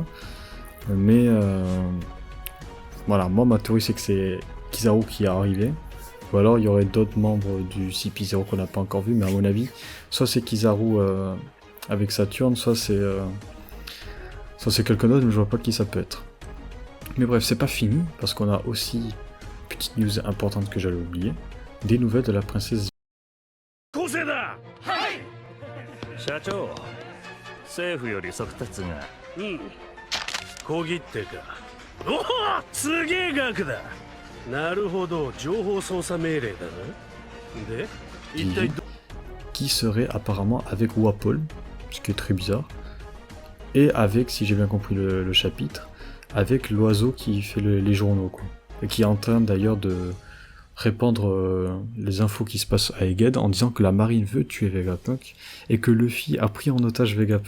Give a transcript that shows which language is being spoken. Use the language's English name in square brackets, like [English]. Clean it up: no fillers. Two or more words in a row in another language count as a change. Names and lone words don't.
[French] Mais voilà, moi ma théorie c'est que c'est Kizaru qui est arrivé, ou alors il y aurait d'autres membres du CP0 qu'on n'a pas encore vu, mais à mon avis, soit c'est Kizaru avec Saturne, soit c'est quelqu'un d'autre, mais je vois pas qui ça peut être. Mais bref, c'est pas fini, parce qu'on a aussi, petite news importante que j'allais oublier, des nouvelles de la princesse. [Japanese] 社長政府より速達が小切手か。おお、すげえ額だ。なるほど、情報操作命令だな。で、一体ど [French] qui serait apparemment avec Wapol, ce qui est très bizarre, et avec, si j'ai bien compris le chapitre, avec l'oiseau qui fait les journaux, quoi. Et qui est en train d'ailleurs de répandre les infos qui se passent à Egghead en disant que la marine veut tuer Vegapunk et que Luffy a pris en otage Vegapunk.